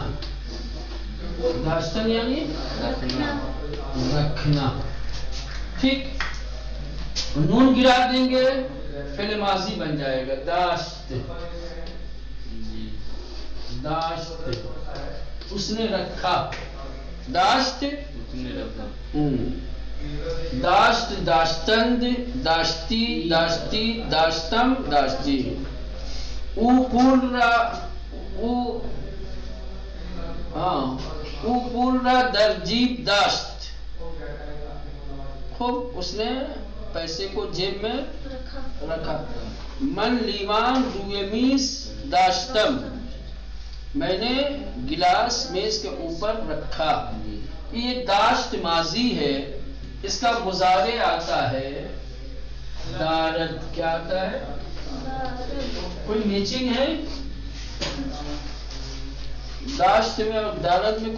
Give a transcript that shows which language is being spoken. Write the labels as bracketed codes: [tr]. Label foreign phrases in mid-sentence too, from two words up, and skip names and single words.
[ur] داشتن یعنی رکھنا. ٹھیک. نون گرا دیں گے فعل ماضی بن جائے گا. [fa] داشت، داشت [ur] اس نے رکھا. [fa] داشت داشت، داشتند، داشتی، داشتی، داشتم، داشتی. او پورا، او پورا در جیب داشت. [ur] خوب اس نے پیسے کو جیب میں رکھا. [fa] من لیوان روی میز داشتم، [ur] میں نے گلاس میز کے اوپر رکھا. یہ داشت ماضی ہے، اس کا مضارع آتا ہے دارد. کیا آتا ہے؟ کوئی میچنگ ہے داشت میں اور دارد میں؟